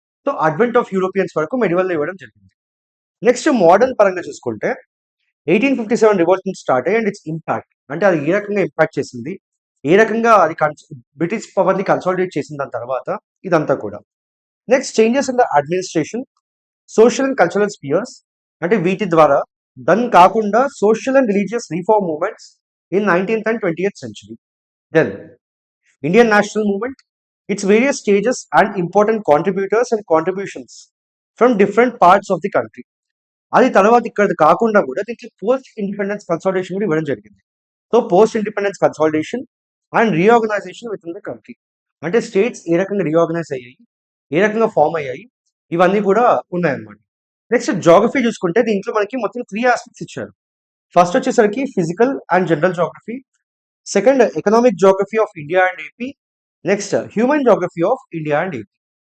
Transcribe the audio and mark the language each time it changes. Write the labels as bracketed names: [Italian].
[English] so advent of Europeans [Telugu] వరకు medieval ఇవ్వడం జరిగింది. నెక్స్ట్ మోడర్న్ పరంగా చూసుకుంటే [English] 1857 revolution start [Telugu] అయ్యి [English] and its impact, [Telugu] అంటే అది ఏ రకంగా ఇంపాక్ట్ చేసింది, ఏ రకంగా అది [English] British power [Telugu] ని కన్సాలిడేట్ చేసిన దాని తర్వాత ఇదంతా కూడా. [English] next changes in the administration, social and cultural spheres, [Telugu] అంటే వీటి ద్వారా. దాన్ని కాకుండా [English] Social and religious reform movements in 19th and 20th century. Then Indian national movement, its various stages and important contributors and contributions from different parts of the country. [Telugu] అది తర్వాత ఇక్కడ కాకుండా కూడా దీనికి పోస్ట్ ఇండిపెండెన్స్ కన్సాలిడేషన్ కూడా ఇవ్వడం జరిగింది. [English] so post independence consolidation and reorganisation with in the country, [Telugu] అంటే స్టేట్స్ ఏ రకంగా రీఆర్గనైజ్ అయ్యాయి, ఏ రకంగా ఫామ్ అయ్యాయి, ఇవన్నీ కూడా ఉన్నాయన్నమాట. నెక్స్ట్ జాగ్రఫీ చూసుకుంటే దీంట్లో మనకి మొత్తం 3 ఆస్పెక్ట్స్ ఇచ్చారు. ఫస్ట్ వచ్చేసరికి [English] physical and general geography, [Telugu] second [English] economic geography of India and AP, [Telugu] next [English] Human geography of India and AP.